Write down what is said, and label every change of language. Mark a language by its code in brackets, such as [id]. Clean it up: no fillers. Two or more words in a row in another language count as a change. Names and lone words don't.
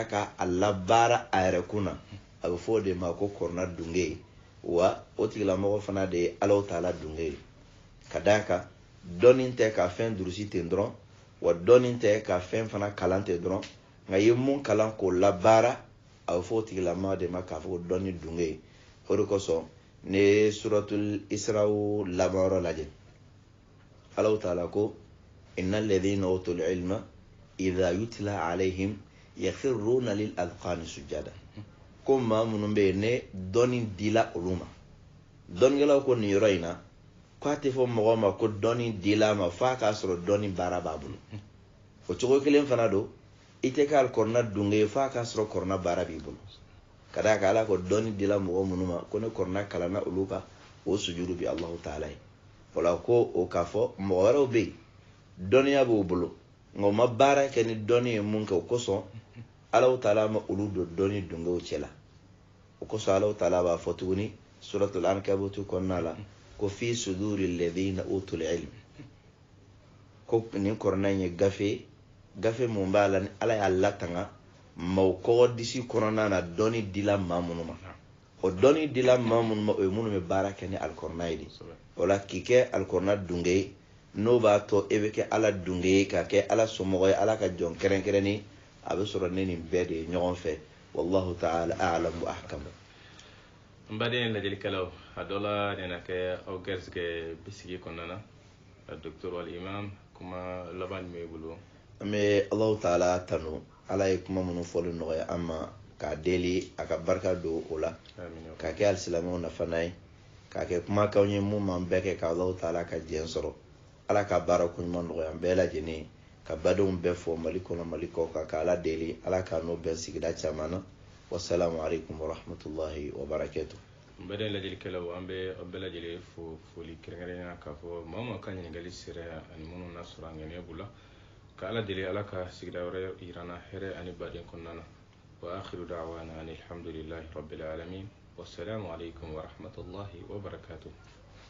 [bm] ka a labaara a yɛrɛ kun na a bɛ fɔ o de ma ko kuranɛ dunge ye wa o tigilamɔgɔ fana de ye Alahu Taala dunge ye ka d'a kan dɔnni tɛ ka fɛn durusi ten dɔrɔn wa dɔnni tɛ ka fɛn fana kalan ten dɔrɔn nka i ye mun kalan k'o labaara a bɛ fɔ o tigilamɔgɔ de ma k'a fɔ ko dɔnni dunge ye o de kosɔn ne ye suratul israw laban yɔrɔ lajɛ Alahu Taala ko [ar] إن الذين أوتوا العلم إذا يتلى عليهم يخرون للأذقان سجدا [bm] ko maa minnu bɛ yen ne dɔnni dila olu ma dɔnnikɛlaw ko nin yɔrɔ in na k'a tɛ fɔ mɔgɔ ma ko dɔnni dila ma f'a k'a sɔrɔ dɔnni baara b'a bolo o cogo kelen fana don i tɛ kɛ alikuranɛ dunge ye f'a k'a sɔrɔ kuranɛ baara b'i bolo ka d'a kan ala ko dɔnni dila mɔgɔ minnu ma ko ne kuranɛ kalanna olu kan o sujudu bi Alahu Taala ye o la ko o k'a fɔ mɔgɔ wɛrɛw bɛ yen dɔnniya b'u bolo nka o ma baara kɛ ni dɔnni ye mun kɛ o kosɔn Alahu Taala ma olu don dɔnni dungew cɛ la o kosɔn Alahu Taala b'a fɔ tuguni suratul ankabutu kɔnɔna la ko [ar] في صدور الذين أوتوا العلم [bm] ko nin kuranɛ in ye gafe mun b'a la ni ala y'a latanga maaw kɔgɔ disi kɔnɔna na dɔnni dila maa minnu ma o dɔnni dila maa minnu ma o ye minnu bɛ baara kɛ ni alikuranɛ ye de o la k'i kɛ alikuranɛ dunge ye n'o b'a to e bɛ kɛ ala dunge ye ka kɛ ala somɔgɔ ye ala ka jɔn kɛrɛnkɛrɛnni a bɛ sɔrɔ ne nin bɛɛ de ye ɲɔgɔn fɛ [ar] والله تعالى أعلم وأحكم [bm] n baden lajɛlikɛlaw a dɔ la nin na kɛ aw gɛrɛsɛgɛ bisigi kɔnɔna na a docteur wal imam kuma laban min b'i bolo an bɛ Alahu Ta'ala tanu ala ye kuma minnu fɔli nɔgɔya an ma k'a deli a ka barika don o la k'a kɛ alisilamɛw nafana ye k'a kɛ kumakanw ye mun m'an bɛɛ kɛ ka Alahu Ta'ala ka jɛn sɔrɔ ala ka baara ko ɲuman nɔgɔya an bɛɛ lajɛlen ka badenw bɛɛ fɔ mali kɔnɔ mali kɔ kan ka ala deli ala ka n'o bɛn sigida caman na [ar] والسلام عليكم ورحمة الله وبركاته. [bm] n bɛɛ lajɛlikɛlaw an bɛ bɛɛ lajɛlen fo foli kɛrɛnkɛrɛnya k'a fɔ maa ma ka ɲininkali sera ani minnu na sɔrɔ an ŋaniya b'u la ka ala deli ala ka sigida wɛrɛ yirana hɛrɛ ani baden kɔnɔna na [ar] وآخر دعوانا الحمد لله رب العالمين والسلام عليكم ورحمة الله وبركاته.